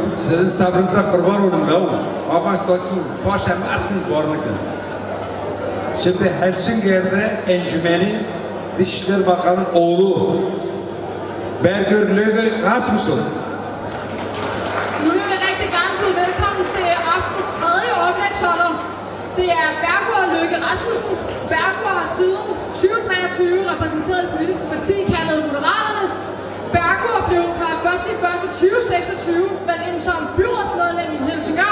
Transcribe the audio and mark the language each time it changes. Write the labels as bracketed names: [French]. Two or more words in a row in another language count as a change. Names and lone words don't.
[Turkish] Sizin sabrınıza kurban olun ya. Ama sakin, başlamazsınız bu arada. Şimdi Helsinki'de encümeni Dışişleri Bakanı'nın oğlu Berger Løve Rasmussen. [Danish] Nu vil jeg rigtig gerne byde velkommen til aftens tredje oplægsholder. Det er Berger Løve Rasmussen. Berger har siden 2023 repræsenteret det politiske parti kaldet Moderaterne. Berger blev per 1.1.2026 valgt ind som byrådsmedlem i Helsingør.